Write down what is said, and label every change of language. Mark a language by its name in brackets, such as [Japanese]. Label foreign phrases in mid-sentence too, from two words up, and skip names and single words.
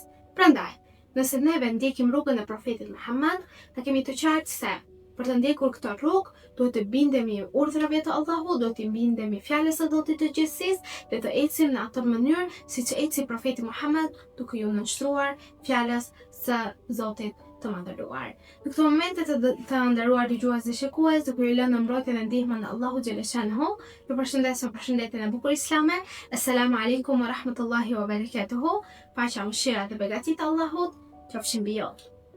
[Albanian] Prandaj, nëse neve ndjekim rrugën e profetit Muhammed, ta kemi të qartë se për të ndjekur këtë rrugë, duhet të bindemi urdhrave të Allahut, duhet të bindemi fjalës së Zotit të Gjithësisë dhe të ecim në atë mënyrë siç eci profeti Muhammed, duke ju nënshtruar fjalës së Zotit të Madhëruar. Në këto momente të nderuar dëgjues dhe shikues, duke ju lënë në mbrojtjen dhe ndihmën e Allahut xhaleshanhu, ju përshëndes me përshëndetjen e bukur islame. [Arabic] السلام عليكم ورحمة الله وبركاته. [Albanian] Paqja, mëshira dhe begatit e Allahut qofshin mbi ju.